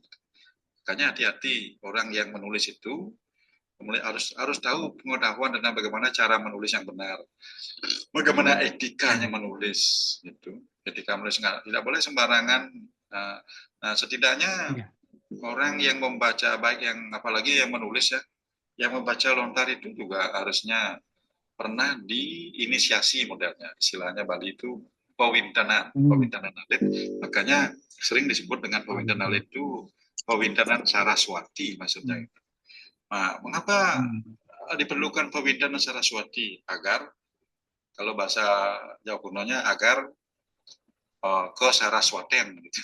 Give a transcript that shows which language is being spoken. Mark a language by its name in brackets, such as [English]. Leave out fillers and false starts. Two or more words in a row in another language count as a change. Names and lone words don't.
[Indonesian] Makanya hati-hati orang yang menulis itu harus tahu pengetahuan tentang bagaimana cara menulis yang benar, bagaimana etikanya menulis itu. Ketika menulis tidak boleh sembarangan. Nah, setidaknya orang yang membaca baik yang apalagi yang menulis ya, yang membaca lontar itu juga harusnya pernah diinisiasi modelnya, istilahnya Bali itu pewintenan, Hmm. [Balinese] pewintenan alit, [Indonesian] makanya sering disebut dengan [Balinese] pewintenan alit [Indonesian] itu pewintenan Saraswati maksudnya. Nah, mengapa diperlukan pewintenan Saraswati? Agar, kalau bahasa Jawa kunonya, agar ke Saraswaten, gitu.